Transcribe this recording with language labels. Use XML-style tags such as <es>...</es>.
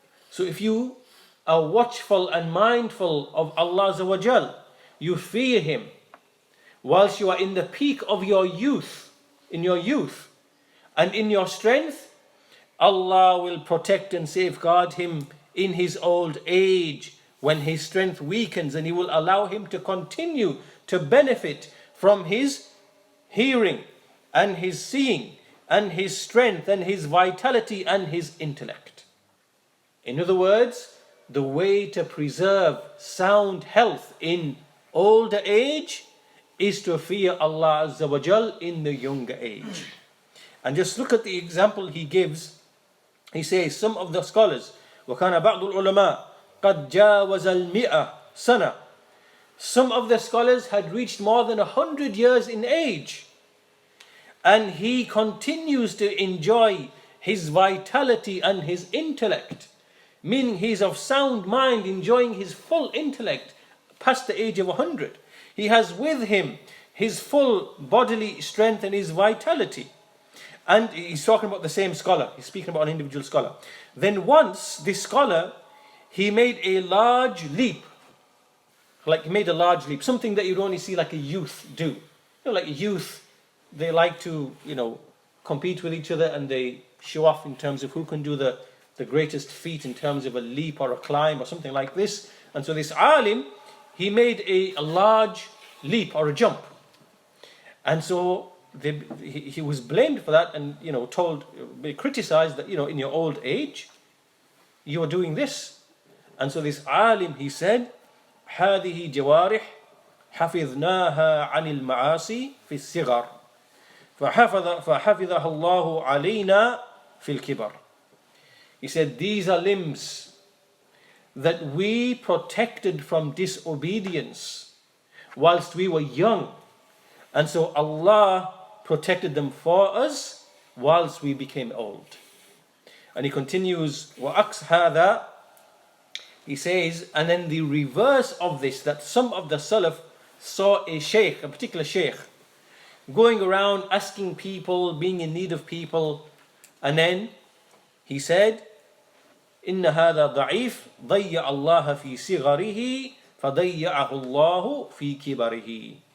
<en>So if you are watchful and mindful of Allah Azza wa Jal, you fear Him, whilst you are in the peak of your youth, and in your strength, Allah will protect and safeguard him in his old age, when his strength weakens, and He will allow him to continue to benefit from his hearing and his seeing and his strength and his vitality and his intellect. In other words, the way to preserve sound health in older age is to fear Allah Azza wa Jal in the younger age. And just look at the example he gives. He says, some of the scholars,</en> <ar>وَكَانَ بَعْضُ الْعُلَمَاءِ قَدْ جَاوَزَ الْمِئَةِ سَنَةً.</ar> <en>Some of the scholars had reached more than 100 years in age, and he continues to enjoy his vitality and his intellect, meaning he is of sound mind, enjoying his full intellect past the age of 100. He has with him his full bodily strength and his vitality. And he's talking about the same scholar, he's speaking about an individual scholar. Then once this scholar, he made a large leap, something that you'd only see like a youth do. Like a youth they like to, compete with each other, and they show off in terms of who can do the greatest feat in terms of a leap or a climb or something like this. And so this alim, he made a large leap or a jump. And so he was blamed for that, and criticized that, in your old age, you are doing this. And so this alim, he said,</en> <ar>هذه جوارح حفظناها عن المعاصي في الصغر فحفظها الله علينا في الكبر.</ar> <en>He said, these are limbs that we protected from disobedience whilst we were young. And so Allah protected them for us whilst we became old. And he continues,</en> <ar>وَأَقْصْ هَذَا,</ar> <en>he says, and then the reverse of this, that some of the Salaf saw a sheikh, a particular sheikh, going around asking people, being in need of people, and then he said,</en> <ar>إن هذا ضعيف ضيع الله في صغره فضيعه الله في كبره.</ar>